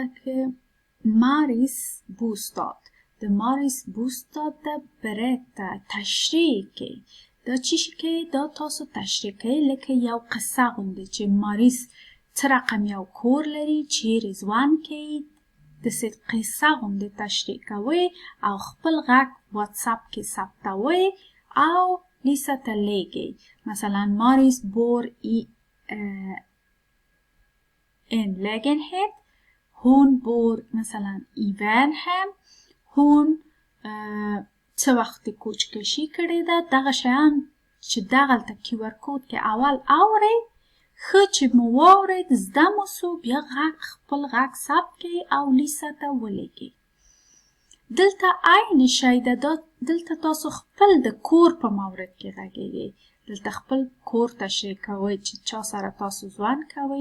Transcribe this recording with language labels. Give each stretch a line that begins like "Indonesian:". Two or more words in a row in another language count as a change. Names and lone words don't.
Pashto: که ماریس بوستاد د ماریس بوستاد ده برته تشریح کی دا چی شي کوي دا تاسو تشریح کوي لکه یو قصه غوندې چې ماریس څه رقم یو کور لري چیرې ژوند کوي داسې قصه غوندې تشریح کوئ او خپل غږ واتساپ کې ثبتوئ او لیسه ته لیږئ مثلا ماریس
Swedish: bor i en lägenhet hon bor
Pashto: مثلا
Swedish: i Värnhem hon
Pashto: څه وخت کوچ کشي کړې ده دغه شیان چې دغلته QR کود کې اول اورئ ښه چې مو واورئ زده مو سو بیا خپل غږ ثبت کړئ او لیسه ته ولیږئ دلته عین شی ده دلته تاسو خپل د کور په مورد کې غږیږئ دلته خپل کور تشریح کوئ چې چا سره تاسو ژوند کوئ